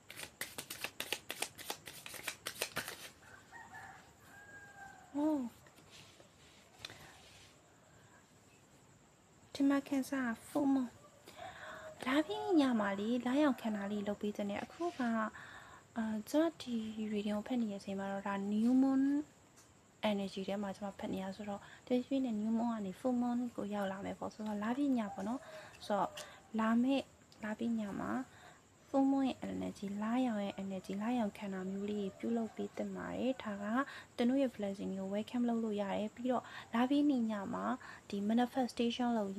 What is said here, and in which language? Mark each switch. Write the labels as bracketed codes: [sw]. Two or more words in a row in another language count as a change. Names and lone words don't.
[my] ဒီမှာကန်စား [en] full moon [my] လာပြီးညမှာလေးလာရောက်ခံတာလေးလုပ်ပေးတဲ့အခုကကျွန်တော်ဒီ reading ကိုဖတ်နေတဲ့အချိန်မှာတော့ဒါ [en] new moon energy [my] ထဲမှာကျွန်မဖတ်နေရဆိုတော့ဒီရွှေနဲ့ [en] new moon [my] ကနေ [en] full moon [my] ကိုရောက်လာမယ်ပေါ့ဆိုတော့လာပြီးညပေါ့နော် ဆိုတော့လာပြီးညမှာ [en] full moon [my] ရဲ့ energy လာရောက်ရဲ့ energy လာရောက်ခံတာမျိုးလေးပြုလုပ်ပေးတင်ပါတယ်ဒါကတင်တို့ရဲ့ blessing ကို welcome လုပ်လို့ရတယ်ပြီးတော့လာပြီးညမှာဒီ manifestation လုပ်